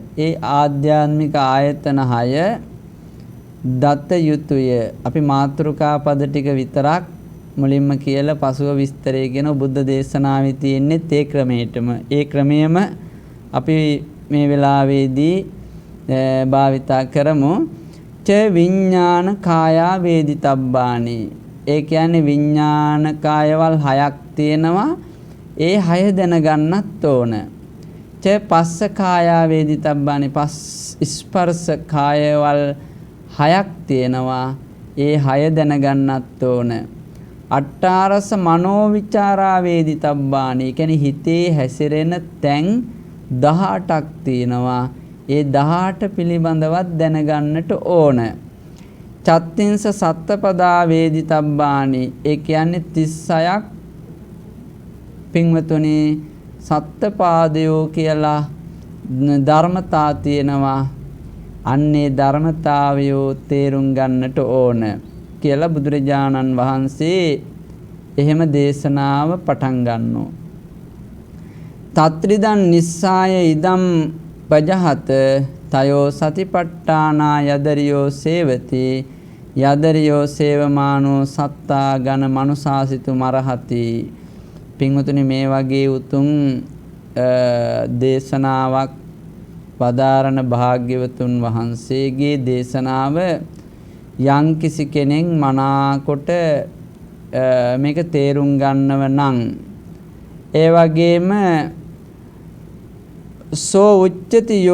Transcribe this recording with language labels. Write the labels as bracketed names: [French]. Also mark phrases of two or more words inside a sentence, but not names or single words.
[Sinhala] ඒ ආධ්‍යාත්මික ආයතන 6 දත යුතුය. අපි මාතෘකා පද ටික විතරක් මුලින්ම කියලා පසුව විස්තරය කියන බුද්ධ දේශනාවේ තියෙන්නේ ඒ ක්‍රමයටම. ඒ ක්‍රමයේම අපි මේ වෙලාවේදී භාවිතා කරමු. [Pali] ච විඥාන කායා වේදිතබ්බානි. [Sinhala] ඒ කියන්නේ විඥාන කායවල් 6ක් තියෙනවා. ඒ 6 දැනගන්නත් ඕන. [Pali] ච පස්ස කායා වේදිතබ්බානි. [Sinhala] ස්පර්ශ කායවල් 6ක් තියෙනවා. ඒ 6 දැනගන්නත් ඕන. [Pali] අට්ඨාරස මනෝවිචාරා වේදිතබ්බානි [Sinhala] කියන්නේ හිතේ හැසිරෙන තැන් 18ක් තියෙනවා. ඒ 18 පිළිබඳවත් දැනගන්නට ඕන. [Pali] චත්තිංස සත්තපදා වේදිතබ්බානි [Sinhala] ඒ කියන්නේ 36ක් පින්වතුනි සත්පාදයෝ කියලා ධර්මතා තියෙනවා. අන්නේ ධර්මතාවයෝ තේරුම් ගන්නට ඕන කියලා බුදුරජාණන් වහන්සේ එහෙම දේශනාව පටන් ගන්නවා. [Pali] තත්රිදන් නිස්සාය ඉදම් පජහත තයෝ සතිපට්ඨානා යදරියෝ සේවති යදරියෝ සේවමානෝ සත්තා ගන මනුසාසිතු මරහති. [Sinhala] පින්වතුනි මේ වගේ උතුම් දේශනාවක් වදාරණ භාග්‍යවතුන් වහන්සේගේ දේශනාව යම්කිසි කෙනෙක් මනාකොට මේක තේරුම් ගන්නව නම් ඒ වගේම [Pali] සෝ උච්චති